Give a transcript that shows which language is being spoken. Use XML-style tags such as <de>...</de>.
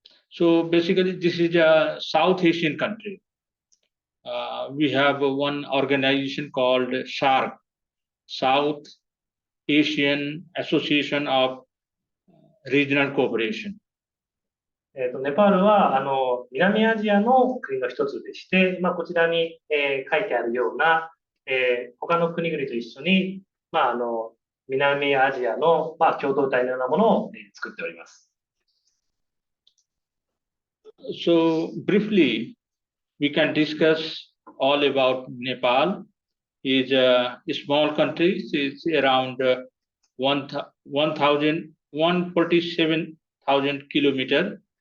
<en>So basically, this is a South Asian country. We have one organization called SAARC, South Asian Association of Regional Cooperation.</en> <ja>ネパールは南アジアの国の一つでして、こちらに、書いてあるような、他の国々と一緒に、南アジアの、共同体のようなものを、作っております。</ja> <en>So briefly, we can discuss all about Nepal. It's a small country. It's around 147,000 kilometers.</en>